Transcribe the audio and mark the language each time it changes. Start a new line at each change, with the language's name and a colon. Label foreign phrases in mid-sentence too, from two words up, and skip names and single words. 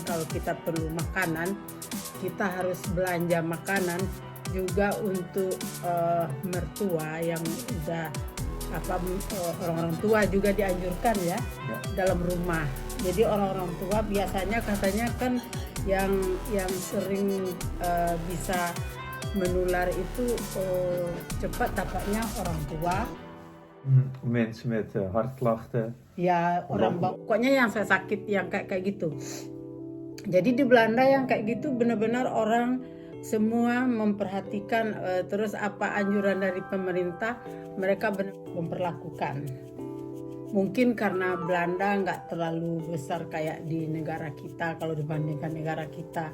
Indonesian: Kalau kita perlu makanan, kita harus belanja makanan juga untuk mertua yang udah orang-orang tua juga dianjurkan ya dalam rumah. Jadi orang-orang tua biasanya katanya kan yang sering bisa menular itu cepat dapatnya orang tua.
Dutch: Mensen met hartklachten.
Indonesian: Ya orang pokoknya yang sakit yang kayak gitu. Jadi di Belanda yang kayak gitu benar-benar orang semua memperhatikan, terus apa anjuran dari pemerintah mereka benar memperlakukan. Mungkin karena Belanda nggak terlalu besar kayak di negara kita kalau dibandingkan negara kita.